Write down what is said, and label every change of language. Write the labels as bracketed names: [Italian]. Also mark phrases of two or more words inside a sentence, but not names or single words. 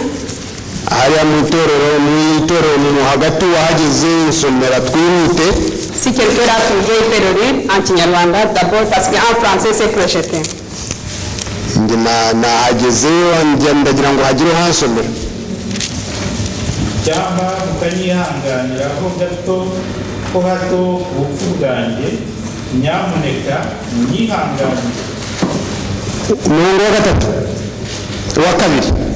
[Kinyarwanda] hariya mu itorero mu hagati wahageze insomera twihute. [French] Si quelqu'un l'a trouvé, il peut le lire en Kinyarwanda d'abord parce qu'en français c'est projeté. [Kinyarwanda] nahageze ndagira ngo hagire hansomera. cyangwa mukanyihanganiraho gato ko hato ubupfu bwanjye, nyamuneka munyihanganire. umurongo wa gatatu wa kabiri